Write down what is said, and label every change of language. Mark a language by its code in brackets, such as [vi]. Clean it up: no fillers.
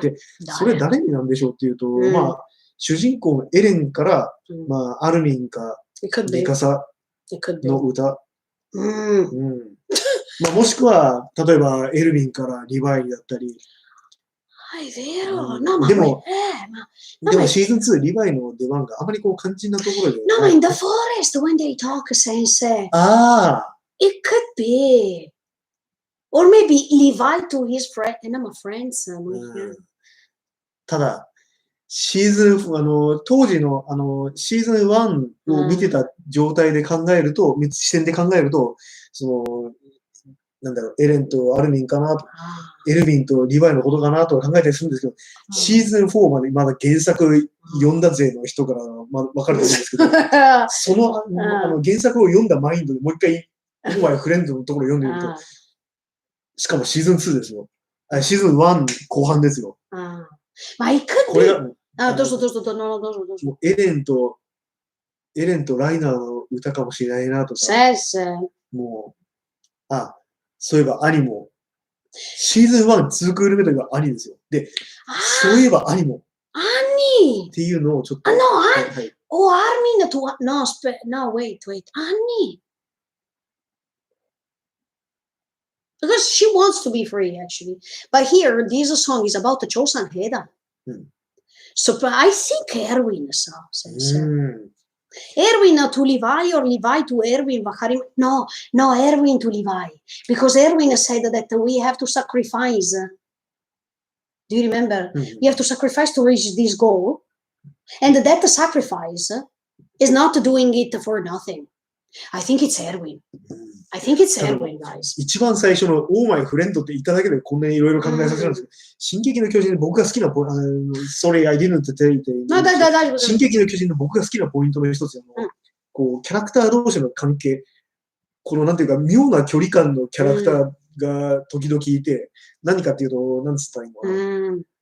[ja] で、それ誰になんでしょうっていうと、まあ、主人公のエレンから、まあ、アルミンか、ミカサの歌。まあもしくは、例えばエルヴィンからリヴァイだったり。でもシーズン2、リヴァイの出番があまりこう肝心なところで。 [en] No, in the forest when they talk, sensei. It could be. Or maybe Levi to his friend, and I'm a friend. [ja] ただ、シーズン、当時の、シーズン1を見てた状態で考えると、視点で考えると、なんだろう、エレンとアルミンかなと、エルヴィンとリヴァイのことかなと考えたりするんですけど、シーズン4までまだ原作読んだ勢の人から分かると思うんですけど、その原作を読んだマインドでもう一回、オーマイフレンドのところを読んでみると、しかもシーズン2ですよ。シーズン1後半ですよ。これが、どうぞ。エレンとライナーの歌かもしれないなとか、もう、そういえば兄も、シーズン1、2クール目といえば兄ですよ。で、そういえば兄も。兄っていうのをちょっと。アーミンと、 [en] no, wait, [ja] 兄。 [en] Because she wants to be free, actually. But here, this song is about the chosen head. So I think Erwin says. Erwin to Levi or Levi to Erwin. No, Erwin to Levi. Because Erwin said that we have to sacrifice. Do you remember? We have to sacrifice to reach this goal. And that sacrifice is not doing it for nothing. I think it's Erwin. I think it's Erwin, guys. [ja] 一番最初のオーマイフレンドって言っただけでこんなにいろいろ考えさせるんですけど、進撃の巨人で僕が好きな [en] Sorry, I didn't tell you. [ja] 進撃の巨人の僕が好きなポイントの一つでこうキャラクター同士の関係、このなんていうか妙な距離感のキャラクターが時々いて、何かっていうと、なんつったらいいのかな。